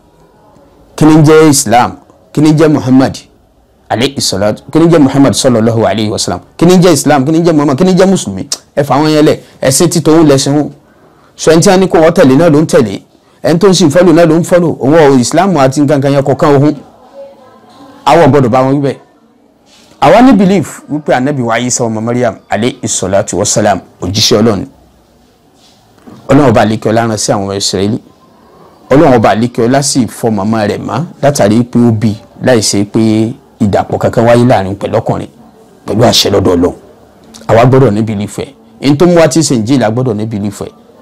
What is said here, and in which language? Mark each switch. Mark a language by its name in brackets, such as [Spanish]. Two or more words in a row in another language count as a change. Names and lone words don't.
[Yoruba] kí ni jẹ́ Islam kí ni jẹ́ Muhammad [Arabic] عليه الصلاة [Yoruba] kí ni jẹ́ Muhammad [Arabic] صلى الله عليه وسلم [Yoruba] kí ni jẹ́ Islam kí ni jẹ́ Muhammad kí ni jẹ́ mùsùlùmí ẹ fà wọ́n yẹn lẹ̀ ẹ̀sìn títọ́ òun lẹ́sìn wọn sọ ẹni tí wọ́n ní kó wọ́n tẹ̀lé náà ló ń tẹ̀lé ẹni tó ń sì fọ́lù náà ló ń fọ́lù òun Islam àti nǹkan kan yẹn kọ̀ọ̀kan ohun àwọn gbọ́dọ̀ bá wọn wíbẹ̀ àwa ní belief wípé ànábì wa Isa ọmọ Maryam [Arabic] عليه الصلاة والسلام [Yoruba] òjíṣẹ́ Ọlọ́run ọba àlékè ọlá rán sí àwọn ọmọ Ísírẹ́lì Ọlọ́run ọba àlékè ọlá sì fọ màmá rẹ̀ mọ́ látàrí pé ó bí láìsí pé ìdàpọ̀ kankan wáyé láàrin pẹ̀lú ọkùnrin pẹ̀lú àṣẹ lọ́dọ̀ Ọlọ́run àwa gbọ́dọ̀ ní belief ẹ̀ ẹni tó mú wa tí ṣe ń jí ìlà gbọ́dọ̀ ní belief ẹ̀